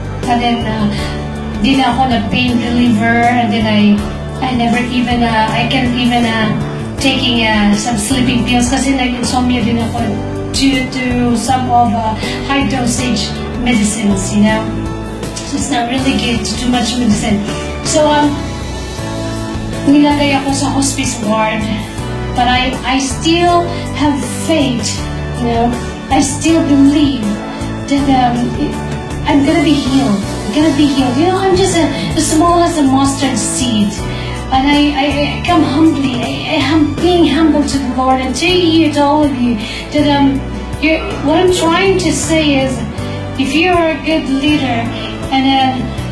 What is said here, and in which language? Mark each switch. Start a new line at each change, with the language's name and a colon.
English: And then,
Filipino: di na ako na-pain reliever.
English: And then I never even, I can't even taking some sleeping pills
Filipino: kasi nag-insomnia din ako
English: due to some of high dosage medicines, So it's not really good to too much medicine.
Filipino: So, nilagay ako sa hospice ward.
English: But I still have faith, I still believe that I'm gonna be healed. I'm just as small as a mustard seed. And I come humbly. I am being humble to the Lord and to you, to all of you, that what I'm trying to say is, if you are a good leader, and